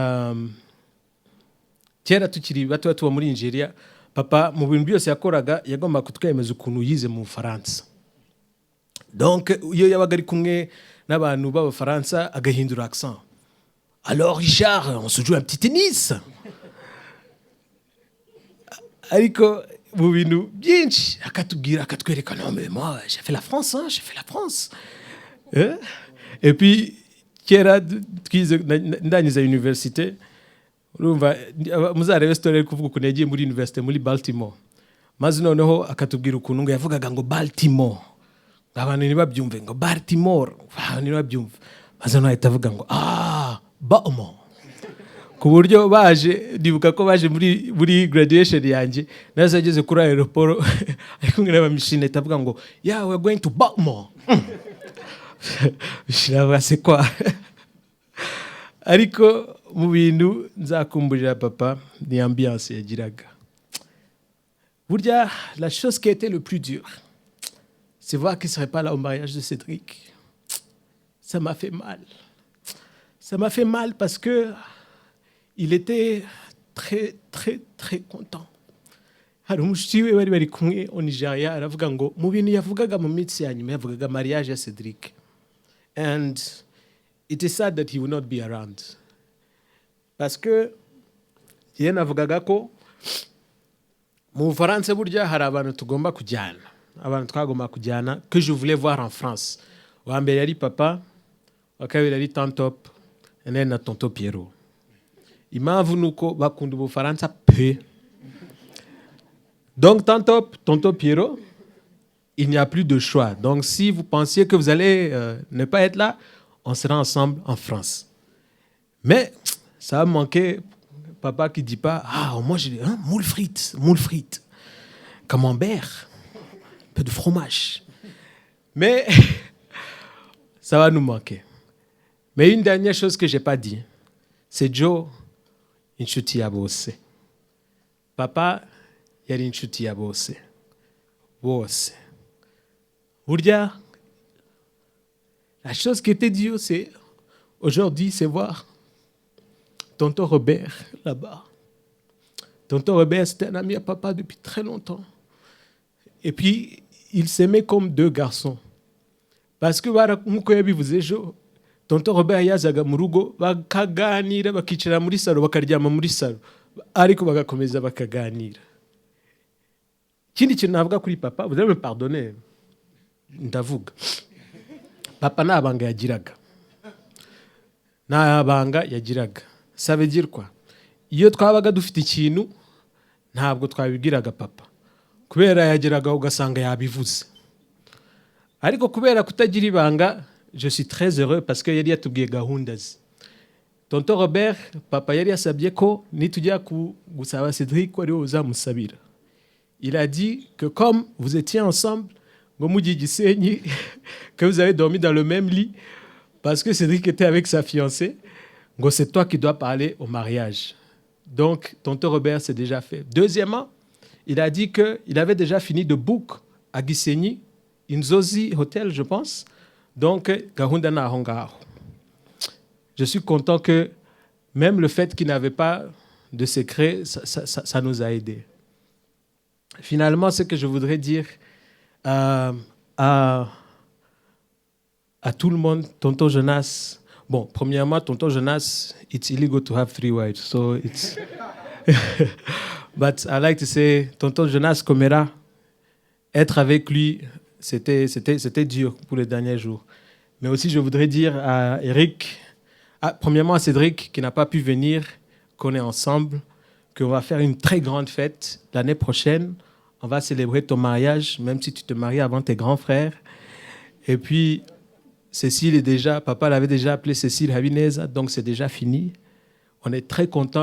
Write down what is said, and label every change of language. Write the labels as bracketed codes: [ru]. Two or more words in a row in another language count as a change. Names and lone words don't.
[rw] kera tukiri bato tuba muri Nigeria papa mu bintu byose yakoraga yagomba kutwemeza ukuntu yize mu Faransa donc iyo yabaga ari kumwe n'abantu b'Abafaransa agahindura accent [fr] alors Richard on se joue un petit tennis [rw] ariko mu bintu byinshi akatubwira akatwereka [fr] non mais moi j'ai fait la France et puis [rw] kera twize ndangiza université urumva muzarebe story ari kuvuga ukuntu yagiye muri université muri Baltimore maze noneho akatubwira ukuntu ngo yavugaga ngo Baltimore abantu ntibabyumve ngo Baltimore abantu ntibabyumve maze noneho ahita avuga ngo Baltimore ku buryo baje ndibuka ko baje muri graduation yanjye nazo ageze kuri aeroport ari kumwe n'abamishine atavuga ngo [en] yeah we're going to Baltimore [fr] bishira c'est quoi [rw] ariko mu bintu nzakumburira papa ni ambiance yagiraga burya [fr] la chose qui était le plus dur c'est voir qu'il serait pas là au mariage de Cédric. Ça m'a fait mal parce que il était très très très content. [rw] Hari umushyitsi we bari kumwe au Nigeria aravuga ngo mu bintu yavugaga mu minsi ya nyuma yavugaga mariage ya Cédric [en] and it is sad that he will not be around [fr] parce que [rw] yena avugaga ko mu Bufaransa burya hari abantu tugomba kujyana abantu twagomba kujyana [fr] que je voulais voir en France [rw] wa mbere yari papa wa kabiri yari tantop and na tonto Pierrot impamvu nuko bakunda Ubufaransa pe [fr] donc tonto Pierrot il n'y a plus de choix donc si vous pensiez que vous allez ne pas être là on sera ensemble en France mais ça a manqué papa qui dit pas moi j'ai moule frites camembert un peu de fromage mais ça va nous manquer mais une dernière chose que j'ai pas dit c'est Joe [rw] inshuti ya bose papa yari inshuti ya bose [fr] burya la chose qui était dure c'est aujourd'hui c'est voir tonton Robert là-bas. Tonton Robert c'était un ami à papa depuis très longtemps et puis ils s'aimaient comme deux garçons parce que [rw] nkuko yabivuze ejo tonton Robert yazaga mu rugo bakaganira bakicara muri salo bakaryama muri salo ariko bagakomeza bakaganira ikindi kintu navuga kuri papa [fr] vous allez me pardonner [rw] ndavuga papa nta banga yagiraga [fr] ça veut dire quoi [rw] iyo twabaga dufite ikintu ntabwo twabibwiraga papa kubera yagiraga ugasanga yabivuze ariko kubera kutagira ibanga [fr] je suis très heureux parce que [rw] yari yatubwiye gahunda ze tonton Robert papa yari yasabye ko nitujya gusaba Cédric ko ari wowe uzamusabira [fr] il a dit que comme vous étiez ensemble [rw] ngo mujye Gisenyi que [fr] vous avez dormi dans le même lit parce que Cédric était avec sa fiancée ngo c'est toi qui dois parler au mariage donc tonton Robert c'est déjà fait deuxièmement il a dit que il avait déjà fini de book à Gisenyi Inzozi Hotel je pense donc [rw] gahunda naho ngaho [fr] je suis content que même le fait qu'il n'avait pas de secret ça nous a aidés finalement ce que je voudrais dire à tout le monde tonton Jonas bon premièrement tonton Jonas [en] it's illegal to have 3 wives so it's but I like to say tonton [fr] Jonas Komera être avec lui c'était dur pour les derniers jours mais aussi je voudrais dire à Eric premièrement à Cédric qui n'a pas pu venir qu'on est ensemble qu'on va faire une très grande fête l'année prochaine on va célébrer ton mariage même si tu te maries avant tes grands frères et puis Cécile est déjà papa l'avait déjà appelé Cécile Habineza donc c'est déjà fini On est très contents.